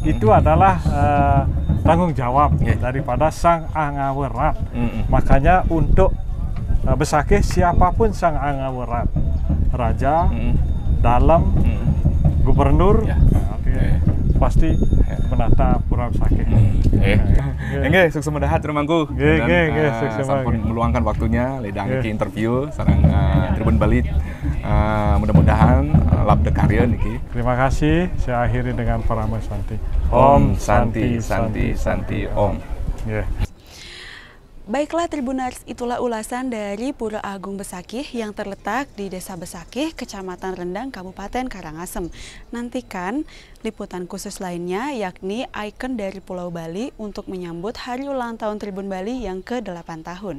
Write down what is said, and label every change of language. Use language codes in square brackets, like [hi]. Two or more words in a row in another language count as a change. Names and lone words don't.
[id] Itu adalah tanggung jawab daripada Sang Angawerat. Makanya untuk Besakih, siapapun Sang Angawerat, raja, dalam, gubernur, pasti menata Pura Besakih. [ban] Nggih, sukses mendahat rumangku. Sampun [id] meluangkan waktunya [ban] ledang iki interview sareng Tribun Bali. [id] Mudah-mudahan [ban] labda karya niki. [id] Terima kasih. Saya akhiri dengan Parama Santi. [sa] Om Santi Santi Santi Om. [id] Baiklah Tribuners, itulah ulasan dari Pura Agung Besakih yang terletak di Desa Besakih, Kecamatan Rendang, Kabupaten Karangasem. Nantikan liputan khusus lainnya, yakni ikon dari Pulau Bali untuk menyambut hari ulang tahun Tribun Bali yang ke-8 tahun.